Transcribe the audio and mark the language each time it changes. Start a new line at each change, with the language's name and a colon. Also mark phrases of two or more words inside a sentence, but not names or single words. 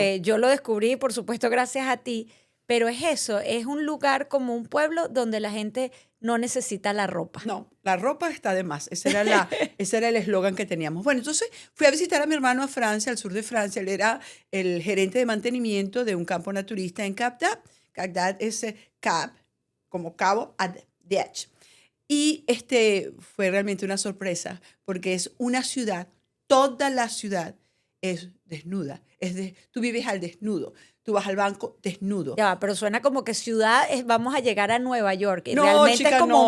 Spanish: Yo lo descubrí, por supuesto, gracias a ti, pero es eso, es un lugar como un pueblo donde la gente no necesita la ropa. No, la ropa está de más. Ese era el eslogan que teníamos. Bueno, entonces fui a visitar a mi hermano a Francia, al sur de Francia. Él era el gerente de mantenimiento de un campo naturista en Cap d'Agde. Cap d'Agde es Cap, como cabo, d'Agde. Y fue realmente una sorpresa, porque es una ciudad, toda la ciudad es desnuda. Tú vives al desnudo. Tú vas al banco desnudo. Ya va, pero suena como que ciudad vamos a llegar a Nueva York. Y No, realmente chica, es como no,